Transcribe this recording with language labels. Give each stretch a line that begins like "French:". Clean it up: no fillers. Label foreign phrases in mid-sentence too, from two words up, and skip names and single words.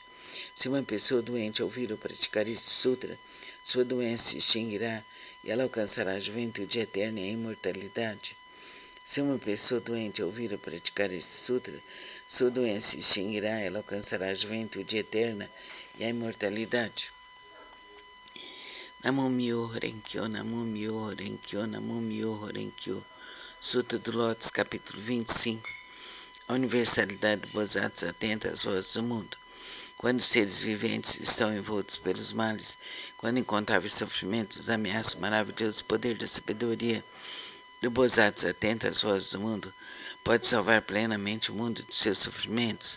Portuguese: Se uma pessoa doente ouvir a praticar esse sutra, sua doença se extinguirá e ela alcançará a juventude eterna e a imortalidade. Se uma pessoa doente ouvir a praticar esse sutra, sua doença se extinguirá e ela alcançará a juventude eterna e a imortalidade.
Japanese: 南無妙法蓮経、南無妙法蓮経、南無妙法蓮経.
Portuguese: Sutra do Lótus, capítulo 25. A universalidade do Bodhisattva atenta às vozes do mundo. Quando os seres viventes estão envoltos pelos males, quando incontáveis sofrimentos ameaçam o maravilhoso poder da sabedoria do Bodhisattva atenta às vozes do mundo, pode salvar plenamente o mundo dos seus sofrimentos.